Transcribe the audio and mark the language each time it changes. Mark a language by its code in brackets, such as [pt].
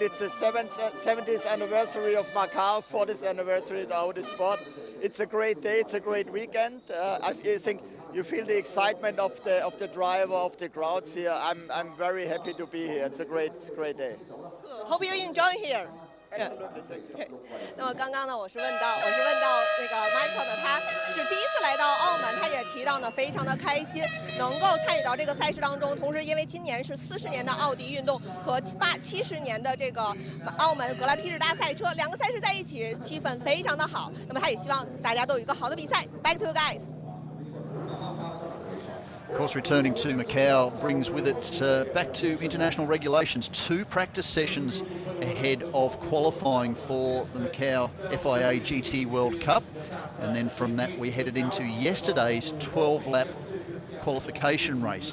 [en] It's the 70th anniversary of Macau, 40th anniversary of Audi Sport. It's a great day. It's a great weekend. I think you feel the excitement of the driver, of the crowds here. I'm very happy to be here. It's a great day. Hope you enjoy here. Absolutely, thank you. [zh] 那么刚刚呢，我是问到那个 Michael 呢，他是第一次来到澳门，他也提到呢，非常的开心能够参与到这个赛事当中。同时，因为今年是40年的奥迪运动和70年的这个澳门格兰披治大赛车2个赛事在一起，气氛非常的好。那么他也希望大家都有一个好的比赛。 [en] Back to you guys. Of course, returning to Macau brings with it, back to international regulations, 2 practice sessions ahead of qualifying for the Macau FIA GT World Cup. And then from that, we headed into yesterday's 12-lap qualification race.